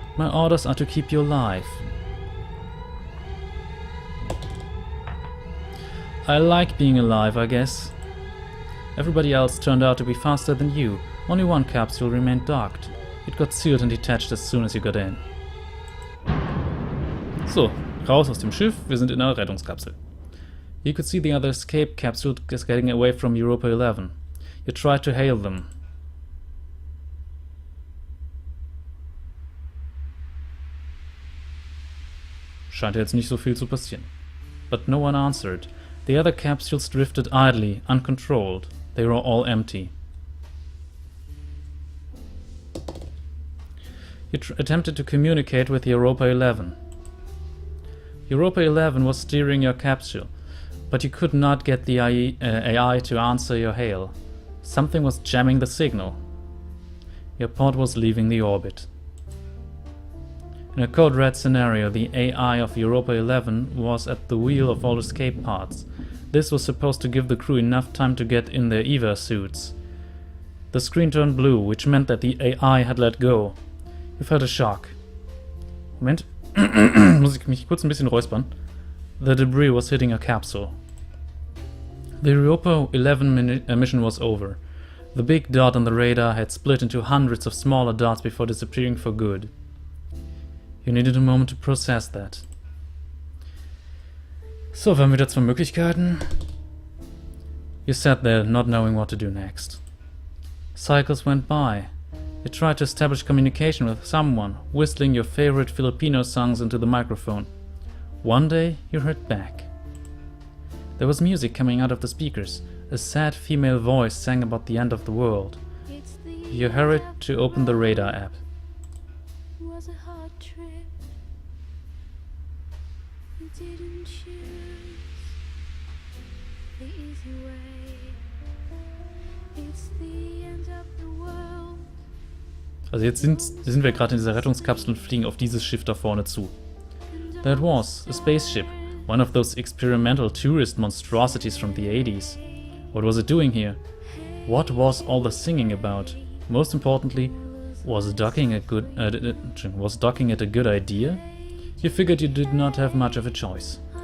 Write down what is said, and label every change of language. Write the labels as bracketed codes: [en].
[en] My orders are to keep you alive. I like being alive, I guess. Everybody else turned out to be faster than you. Only one capsule remained docked. It got sealed and detached as soon as you got in. [de] So, raus aus dem Schiff, wir sind in einer Rettungskapsel. [en] You could see the other escape capsule getting away from Europa 11. You tried to hail them. [de] Scheint jetzt nicht so viel zu passieren. [en] But no one answered. The other capsules drifted idly, uncontrolled. They were all empty. You attempted to communicate with Europa 11. Europa 11 was steering your capsule, but you could not get the AI to answer your hail. Something was jamming the signal. Your pod was leaving the orbit. In a Code Red scenario, the AI of Europa 11 was at the wheel of all escape pods. This was supposed to give the crew enough time to get in their EVA suits. The screen turned blue, which meant that the AI had let go. You felt a shock. Moment. [de] Muss ich mich kurz ein bisschen räuspern. [en] The debris was hitting a capsule. The Europa 11 mission was over. The big dot on the radar had split into hundreds of smaller dots before disappearing for good. You needed a moment to process that. [de] So, wir haben wieder zwei Möglichkeiten. [en] You sat there, not knowing what to do next. Cycles went by. You tried to establish communication with someone, whistling your favorite Filipino songs into the microphone. One day, you heard back. There was music coming out of the speakers. A sad female voice sang about the end of the world. You hurried to open the radar app. Was a hard trip. You didn't choose the easy way. It's the end of the world. [de] Also jetzt sind wir gerade in dieser Rettungskapsel und fliegen auf dieses Schiff da vorne zu. [en] That was a spaceship, one of those experimental tourist monstrosities from the 80s. What was it doing here? What was all the singing about? Most importantly, was docking at a good idea? You figured you did not have much of a choice.